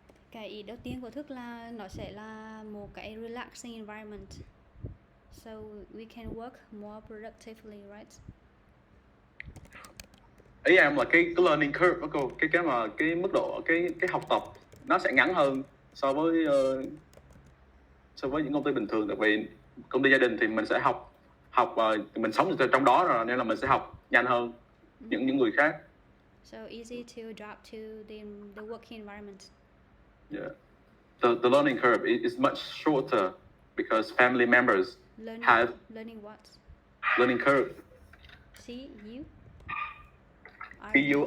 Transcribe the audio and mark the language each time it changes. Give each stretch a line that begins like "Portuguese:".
Vietnamese: Cái ý đầu tiên của Thức là nó sẽ là một cái
English: relaxing environment. So we can work more productively, right?
Vietnamese: Ý em là cái learning curve đó cô, cái mức độ cái học tập nó sẽ ngắn hơn so với những công ty bình thường, tại vì công ty gia đình thì mình sẽ học mình sống trong đó rồi, nên là mình sẽ học nhanh hơn những người khác.
English: So easy to adapt to the working environment. Yeah, the learning curve is much shorter because family members have learning what? Learning curve. C-U? Curve.